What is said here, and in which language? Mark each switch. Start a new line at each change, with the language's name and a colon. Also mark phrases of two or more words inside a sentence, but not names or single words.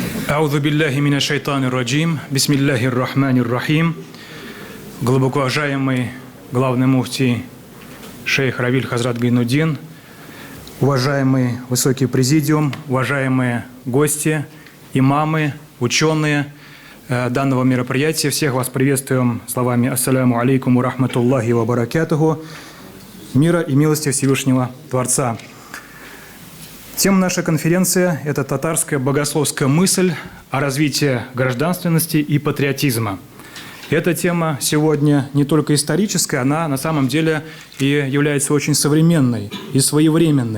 Arabic: أعوذ بالله من الشيطان الرجيم. بسم الله الرحمن الرحيم.
Russian: Глубоко уважаемый главный муфтий шейх Равиль Хазрат Гайнуддин, уважаемый высокий президиум, уважаемые гости, имамы, ученые данного мероприятия. Всех вас приветствуем словами
Arabic: «السلام عليكم ورحمة الله وبركاته».
Russian: Мира и милости Всевышнего Творца. Тема нашей конференции – это татарская богословская мысль о развитии гражданственности и патриотизма. Эта тема сегодня не только историческая, она на самом деле и является очень современной и своевременной.